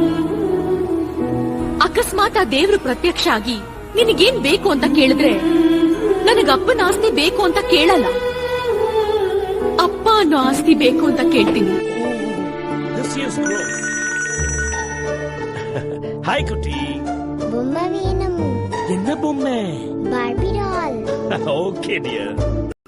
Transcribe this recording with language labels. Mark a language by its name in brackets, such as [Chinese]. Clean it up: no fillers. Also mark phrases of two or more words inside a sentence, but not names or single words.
[Kannada] ಅಕಸ್ಮಾತ್ ಆ ದೇವ್ರು ಪ್ರತ್ಯಕ್ಷ ಆಗಿ ನಿನಗೇನ್ ಬೇಕು ಅಂತ ಕೇಳಿದ್ರೆ ನನಗ ಅಪ್ಪನ ಆಸ್ತಿ ಬೇಕು ಅಂತ ಕೇಳಲ್ಲ, ಅಪ್ಪ ಅನ್ನೋ ಆಸ್ತಿ ಬೇಕು ಅಂತ ಕೇಳ್ತೀನಿ. [Tamil] ஹாய் குட்டி. பொம்மை வேணும். என்ன பொம்மை? பார்பி டால். [English] okay dear.